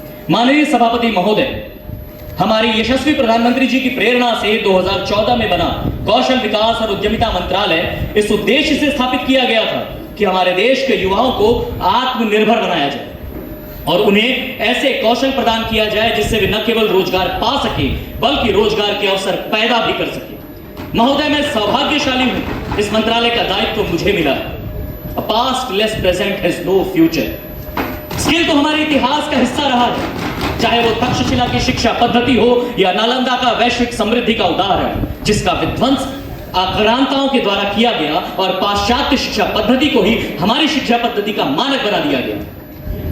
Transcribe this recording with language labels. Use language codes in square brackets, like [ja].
[hi] माननीय सभापति महोदय, हमारी यशस्वी प्रधानमंत्री जी की प्रेरणा से 2014 में बना कौशल विकास और उद्यमिता मंत्रालय इस उद्देश्य से स्थापित किया गया था कि हमारे देश के युवाओं को आत्मनिर्भर बनाया जाए और उन्हें ऐसे कौशल प्रदान किया जाए जिससे वे न केवल रोजगार पा सके बल्कि रोजगार के अवसर पैदा भी कर सके। महोदय, मैं सौभाग्यशाली हूं, इस मंत्रालय का दायित्व मुझे मिला है। [en] A past less present has no future। [hi] Skill तो हमारे इतिहास का हिस्सा रहा है, चाहे वो तक्षशिला की शिक्षा पद्धति हो या नालंदा का वैश्विक समृद्धि का उदाहरण, जिसका विध्वंस आक्रांताओं के द्वारा किया गया और पाश्चात्य शिक्षा पद्धति को ही हमारी शिक्षा पद्धति का मानक बना दिया गया।